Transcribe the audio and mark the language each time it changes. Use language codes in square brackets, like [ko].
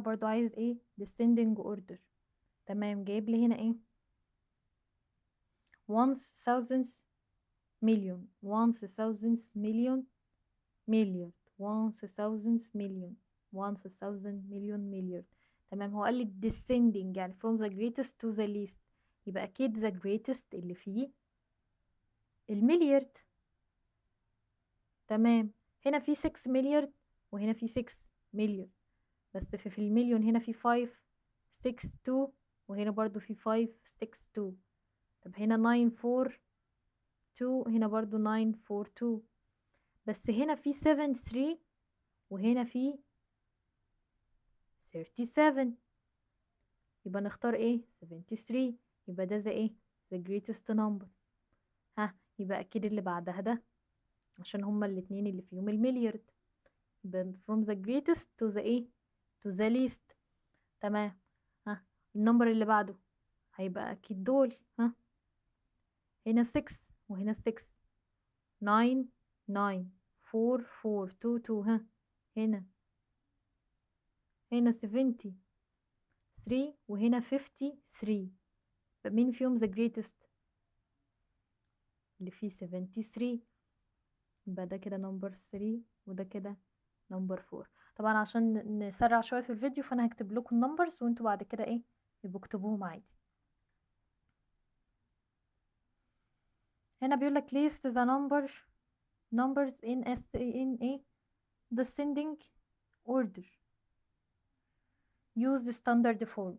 [ar] برضو عايز ايه descending order. تمام. جايب لي هنا ايه [en] once thousands million once thousands million milliard once thousands million once thousand million milliard. [ar] تمام. هو قال لي descending يعني [en] from the greatest to the least، [ar] يبقى اكيد the greatest اللي فيه المليارد. تمام. هنا في 6 مليارد وهنا في 6 مليارد، بس في المليون هنا في 5 6 2 وهنا برضو في 5 6 2. طب هنا 9 4 2 هنا برضو 9 4 2. بس هنا في 7 3 وهنا في 37. يبقى نختار ايه؟ 73. يبقى ده زي ايه؟ the greatest number. ها يبقى اكيد اللي بعدها ده عشان هما الاتنين اللي فيهم المليارد. يبقى [en] from the greatest to the ايه؟ to the least. [ar] تمام. ها النمبر اللي بعده هيبقى اكيد دول. ها هنا 6 وهنا 6 9 9 4 4 2 2. ها هنا 70 3 وهنا 53. مين فيهم the greatest؟ اللي فيه 73. يبقى ده كده نمبر 3 وده كده نمبر 4. طبعا عشان نسرع شوية في الفيديو فانا هكتب لكم النمبرز وانتوا بعد كده ايه يبقوا اكتبوهم عادي. هنا بيقول لك [en] list the numbers in a descending order use the standard form.